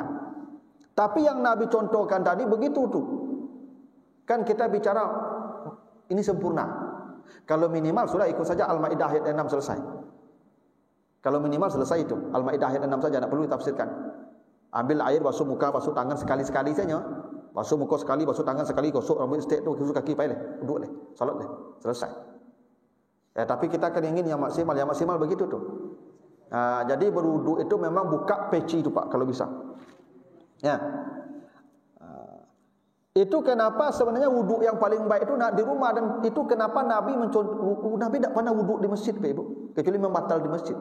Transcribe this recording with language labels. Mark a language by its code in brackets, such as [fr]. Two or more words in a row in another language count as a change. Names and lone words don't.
[id] Tapi yang Nabi contohkan tadi begitu tuh. Kan kita bicara ini sempurna. Kalau minimal sudah ikut saja Al-Maidah ayat 6 selesai. Kalau minimal selesai itu Al-Maidah ayat 6 saja, tidak perlu ditafsirkan. Ambil air, basuh muka, basuh tangan sekali-sekali saja. Basuh muka sekali, basuh tangan sekali, gosok rambut stek tu, gosok kaki, pakai leh, duduk leh, salat leh, selesai. Ya, tapi kita kan ingin yang maksimal begitu tuh. Jadi berwuduk itu memang buka peci itu Pak, kalau bisa. Ya. Itu kenapa sebenarnya wuduk yang paling baik itu di rumah, dan itu kenapa Nabi tidak pernah wuduk di masjid, Pak Ibu, kecuali membatal di masjid.